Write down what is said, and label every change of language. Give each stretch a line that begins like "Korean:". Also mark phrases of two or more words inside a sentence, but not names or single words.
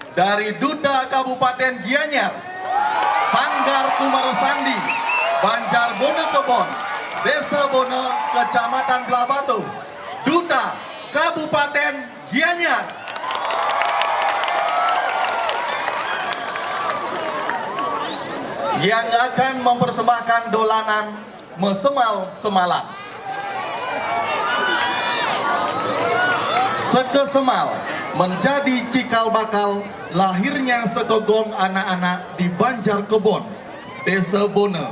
Indonesian: dari Duta Kabupaten Gianyar, Sanggar Kumarasandi, Banjar Bono Kebon, Desa Bono, Kecamatan Blabatu, Duta Kabupaten Gianyar. Yang akan mempersembahkan dolanan Mesemal Semalan. Sekesemal menjadi cikal bakal lahirnya segogong anak-anak di Banjar Kebon, Desa Bono.